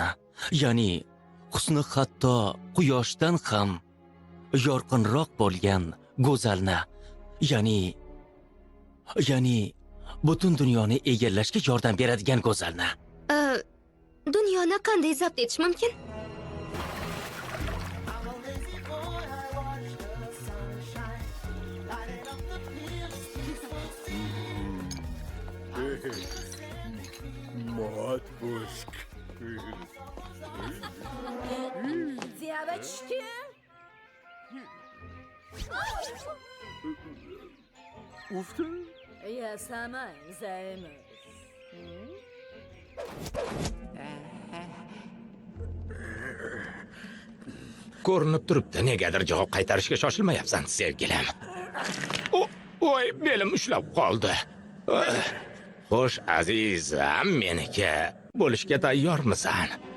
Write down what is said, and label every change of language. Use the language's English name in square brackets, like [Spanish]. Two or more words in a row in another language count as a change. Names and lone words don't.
[Uzbek] Ya'ni husni hatto quyoshdan ham yorqinroq bo'lgan go'zalni. Ya'ni butun dunyoni egallashga yordam beradigan go'zalni. Dunyoni qanday zabt etish mumkin? [Russian] Матушка. Девочки! Уф ты. Я сама им займусь. [Uzbek] Ko'rinib turibdi, negadir javob qaytarishga shoshilmayapsan, sevgilim. Voy, belim ushlab qoldi. Xo'sh, azizam, meniki bo'lishga tayyormisan?